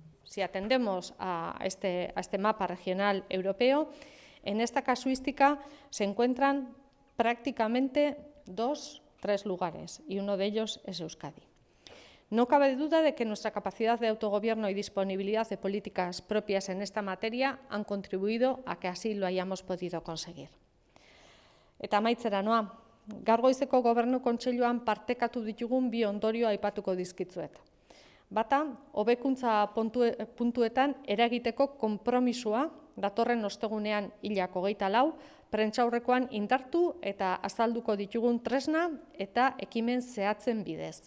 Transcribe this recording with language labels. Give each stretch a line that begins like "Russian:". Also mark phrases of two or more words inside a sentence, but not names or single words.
Spanish: si atendemos a este mapa regional europeo, en esta casuística se encuentran prácticamente 2-3 lugares, y uno de ellos es Euskadi. No cabe duda de que nuestra capacidad de autogobierno y disponibilidad de políticas propias en esta materia han contribuido a que así lo hayamos podido conseguir.
Basque: Eta amaitzera noa, gaur goizeko Gobernu Kontseiluan partekatu ditugun bi ondorio aipatuko dizkitzuet. Bata, hobekuntza puntuetan eragiteko konpromisua datorren ostegunean hilak 24, prentsaurrekoan indartu eta azalduko ditugun tresna eta ekimen zehatzen bidez.